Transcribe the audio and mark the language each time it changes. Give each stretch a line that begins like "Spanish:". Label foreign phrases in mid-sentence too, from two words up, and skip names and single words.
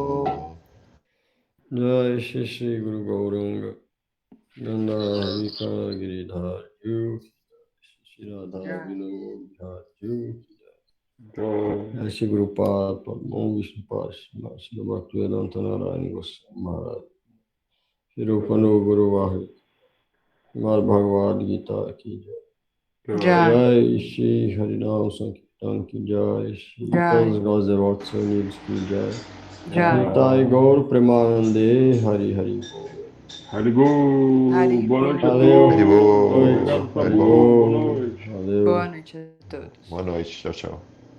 Sanskrit: Jai Shri Shri Guru Gauranga Gandharika Giridhar Shri Radha Vinod Bihar Jai Shri Guru Pad Padma Vishnu Pashma Shri Bhaktivedanta Narayana Goswami Maharaj Shri Rupanu Guru Vahid Srimad Bhagavad Gita
Hindi: Ki Jai
Sanskrit: Jai. Jai Shri Harinam Sankirtan Ki Jai Shri Jai.
Portuguese: Todos Nós Devotos Unidos
Hindi: Ki Jai
Portuguese: Jai.
Sanskrit: Nitai Gaur Premanande Hari Hari Haribo, Haribo.
Portuguese: boa noite a Valeu. todos. Haribo, Obrigado, Prabhu, Haribo. boa noite. Valeu. Boa noite a todos. Boa noite, tchau, tchau.